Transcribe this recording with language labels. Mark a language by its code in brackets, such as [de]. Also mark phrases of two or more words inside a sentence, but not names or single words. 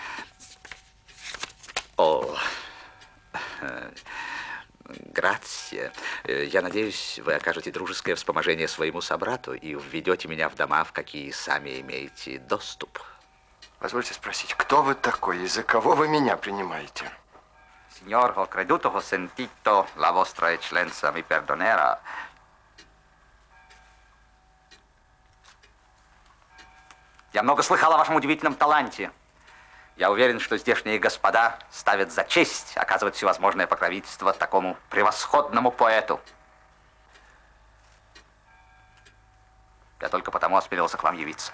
[ru] О, грация. Я надеюсь, вы окажете дружеское вспоможение своему собрату и введете меня в дома, в какие сами имеете доступ. Позвольте спросить, кто вы такой и за кого вы меня принимаете? [it] Signor, ho creduto, ho sentito, la vostra eccellenza mi perdonerà. [ru] Я много слыхал о вашем удивительном таланте. Я уверен, что здешние господа ставят за честь оказывать всевозможное покровительство такому превосходному поэту. Я только потому осмелился к вам явиться.